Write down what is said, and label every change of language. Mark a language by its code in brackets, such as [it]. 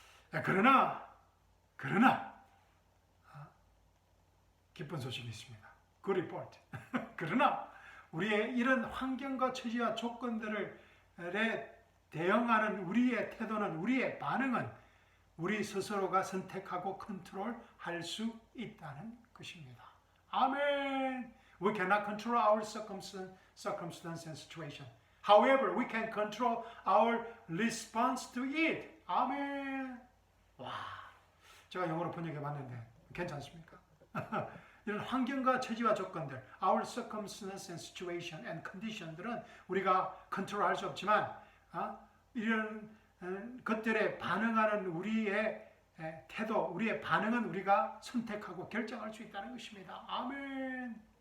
[ko] 그러나 기쁜 소식이 있습니다. [en] Good report. [ko] 그러나 우리의 이런 환경과 처지와 조건들에 대응하는 우리의 태도는, 우리의 반응은 우리 스스로가 선택하고 컨트롤할 수 있다는 것입니다. 아멘. [en] We cannot control our circumstance and situation. However, we can control our response to it. [ko] 아멘. 와, 제가 영어로 번역해 봤는데 괜찮습니까? 이런 환경과 처지와 조건들, [en] our circumstance and situation and condition [ko] 들은 우리가 컨트롤할 수 없지만, 이런 것들에 반응하는 우리의 태도, 우리의 반응은 우리가 선택하고 결정할 수 있다는 것입니다. 아멘.